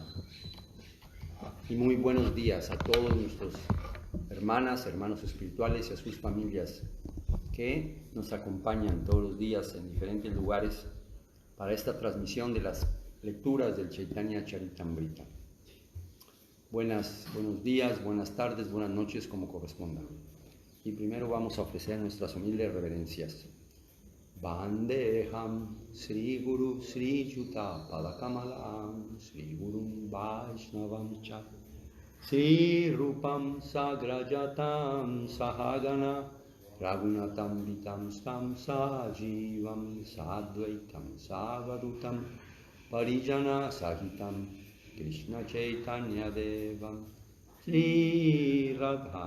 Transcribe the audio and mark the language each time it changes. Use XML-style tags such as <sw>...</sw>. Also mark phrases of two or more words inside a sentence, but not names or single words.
<es>Y muy buenos días a todos nuestros hermanos espirituales y a sus familias que nos acompañan todos los días en diferentes lugares para esta transmisión de las lecturas del Chaitanya Charitamrita. Buenos días, buenas tardes, buenas noches, como correspondan. Y primero vamos a ofrecer nuestras humildes reverencias.</es> <sa>Vandeham Sri Guru Sri Juta Padakamalam Sri Gurum Vaishnavam Cha Sri Rupam Sagrajatam Sahagana Raghunatam Vitam Stam Sajivam Sadvaitam Savadutam Parijana Sahitam Krishna Chaitanya Devam Sri Radha</sa>